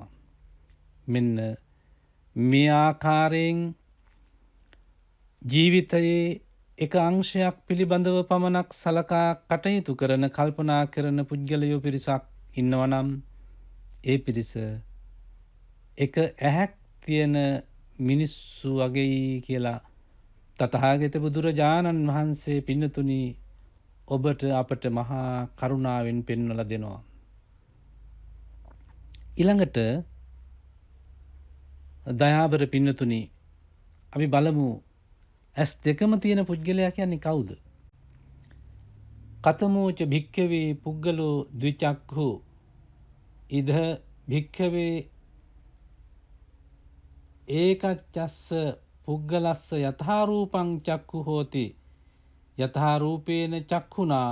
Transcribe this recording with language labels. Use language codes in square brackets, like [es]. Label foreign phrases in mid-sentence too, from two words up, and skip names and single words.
[si] මෙන්න මේ ආකාරයෙන් ජීවිතයේ එක අංශයක් පිළිබඳව පමණක් සලකා කටයුතු කරන කල්පනා කරන පුද්ගලයෝ පිරිසක් ඉන්නවා නම් ඒ පිරිස එක ඇහැක් තියෙන මිනිස්සු වගේයි කියලා තථාගත බුදුරජාණන් වහන්සේ පින්නතුනි ඔබට අපට මහා කරුණාවෙන් පෙන්වලා දෙනවා. ඊළඟට දයාබර පින්නතුනි අපි බලමු ඇස් දෙකම තියෙන පුද්ගලයා කියන්නේ කවුද? [pi] කතමෝච භික්ඛවේ පුද්ගලෝ ද්විචක්ඛු ඉද භික්ඛවේ ඒකච්චස්ස පුග්ගලස්ස යථා රූපං චක්ඛු හෝති යථා රූපේන චක්ඛුනා